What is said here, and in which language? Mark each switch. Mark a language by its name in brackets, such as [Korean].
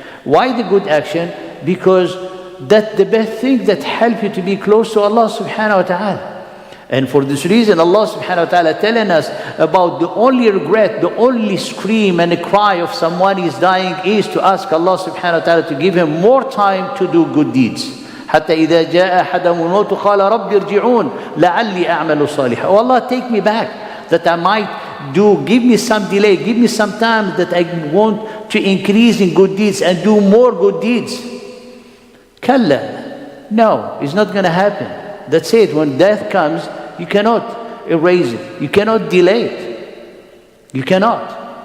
[English] Why the good action? Because that's the best thing that helps you to be close to Allah subhanahu wa ta'ala. And for this reason, Allah subhanahu wa ta'ala telling us about the only regret, the only scream and a cry of someone is dying is to ask Allah subhanahu wa ta'ala to give him more time to do good deeds. [Arabic] حتى إذا جاء أحدهم الموت قال رب ارجعون لعلي أعمل صالحا. [English] Oh Allah, take me back that I might do, give me some delay, give me some time that I want to increase in good deeds and do more good deeds. Kalla. No, it's not going to happen. That's it. When death comes, you cannot erase it. You cannot delay it. You cannot.